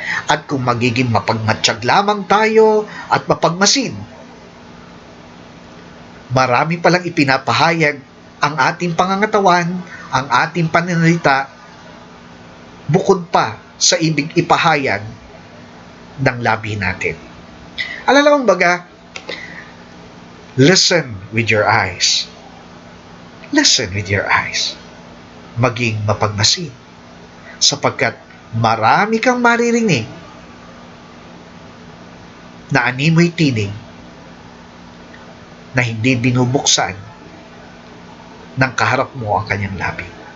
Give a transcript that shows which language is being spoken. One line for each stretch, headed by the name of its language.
Filipino: At kung magiging mapagmatsyag lamang tayo at mapagmasin, marami palang ipinapahayag ang ating pangangatawan, ang ating pananalita, bukod pa sa ibig ipahayag ng labi natin. Alalawang baga,
English: listen with your eyes. Listen with your eyes.
Filipino: Maging mapagmasid, sapagkat marami kang maririnig na animoy tinig na hindi binubuksan ng kaharap mo ang kanyang labi.